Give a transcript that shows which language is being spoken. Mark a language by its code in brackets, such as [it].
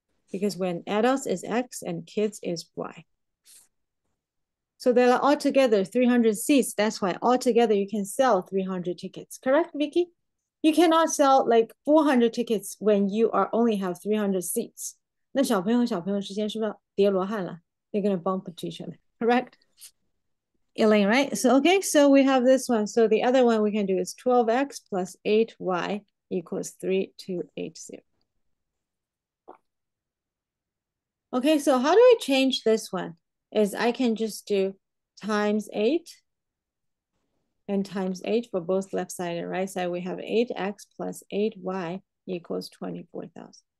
[en] Because when adults is X and kids is Y. So there are altogether 300 seats. That's why altogether you can sell 300 tickets. Correct, Vicky? You cannot sell like 400 tickets when you only have 300 seats. [zh] 那小朋友和小朋友之间是不是叠罗汉了? [en] They're going to bump into each other. Correct? Elaine, right? So, okay, so we have this one. So the other one we can do is 12X plus 8Y equals 3,280. Okay, so how do I change this one? Is I can just do times 8 and times 8 for both left side and right side. We have 8X plus 8Y equals 24,000.